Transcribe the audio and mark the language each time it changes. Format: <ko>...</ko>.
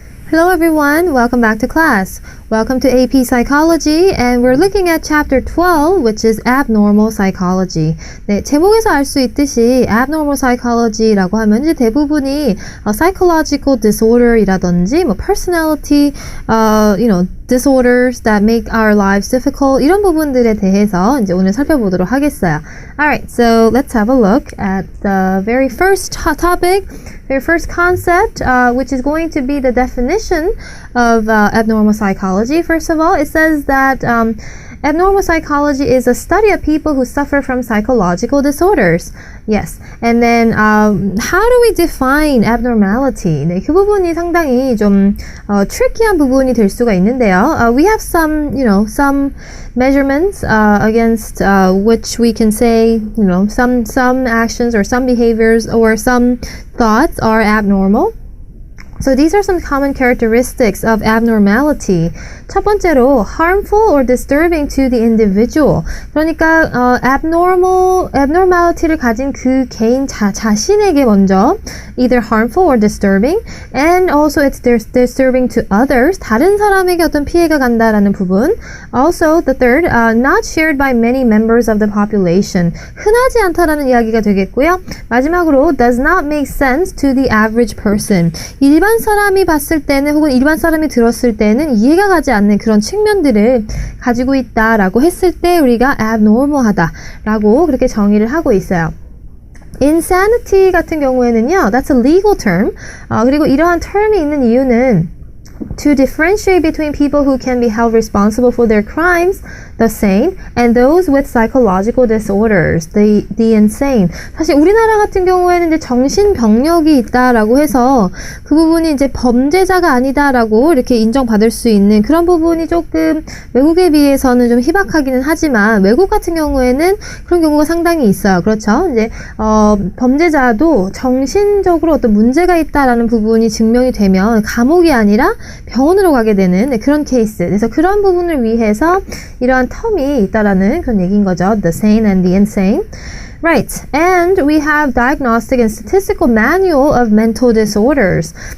<en>Hello everyone, welcome back to class. Welcome to AP Psychology and we're looking at chapter 12 which is abnormal psychology.</en> <ko>네, 제목에서 알 수 있듯이 abnormal psychology라고 하면 이제 대부분이 psychological disorder이라든지 뭐</ko> <en>personality disorders that make our lives difficult</en> <ko>이런 부분들에 대해서 이제 오늘 살펴보도록 하겠어요.</ko> <en>Alright, so let's have a look at the very first topic, very first concept, which is going to be the definition of abnormal psychology. First of all, it says that abnormal psychology is a study of people who suffer from psychological disorders. Yes. And then how do we define abnormality?</en> <ko>네, 그 부분이 상당히 좀 tricky한 부분이 될 수가 있는데요.</ko> <en>We have some measurements against which we can say, some actions or some behaviors or some thoughts are abnormal. So these are some common characteristics of abnormality.</en> <ko>첫 번째로</ko> <en>harmful or disturbing to the individual.</en> <ko>그러니까 abnormality를 가진 그 개인 자신에게 먼저</ko> <en>either harmful or disturbing, and also it's disturbing to others.</en> <ko>다른 사람에게 어떤 피해가 간다라는 부분.</ko> <en>Also the third, not shared by many members of the population.</en> <ko>흔하지 않다라는 이야기가 되겠고요. 마지막으로</ko> <en>does not make sense to the average person.</en> <ko>일반 사람이 봤을 때는 혹은 일반 사람이 들었을 때는 이해가 가지 않는 그런 측면들을 가지고 있다라고 했을 때 우리가 abnormal하다라고 그렇게 정의를 하고 있어요.</ko> <en>Insanity</en> <ko>같은 경우에는요,</ko> <en>that's a legal term.</en> <ko>그리고 이러한 term이 있는 이유는</ko> <en>to differentiate between people who can be held responsible for their crimes, the sane, and those with psychological disorders, the insane.</en> <ko>사실 우리나라 같은 경우에는 이제 정신병력이 있다라고 해서 그 부분이 이제 범죄자가 아니다라고 이렇게 인정받을 수 있는 그런 부분이 조금 외국에 비해서는 좀 희박하기는 하지만 외국 같은 경우에는 그런 경우가 상당히 있어요. 그렇죠? 이제 범죄자도 정신적으로 어떤 문제가 있다라는 부분이 증명이 되면 감옥이 아니라 병원으로 가게 되는 그런 케이스. 그래서 그런 부분을 위해서 이러한 텀이 있다라는 그런 얘기인 거죠.</ko> <en>The sane and the insane. Right. And we have Diagnostic and Statistical Manual of Mental Disorders.</en>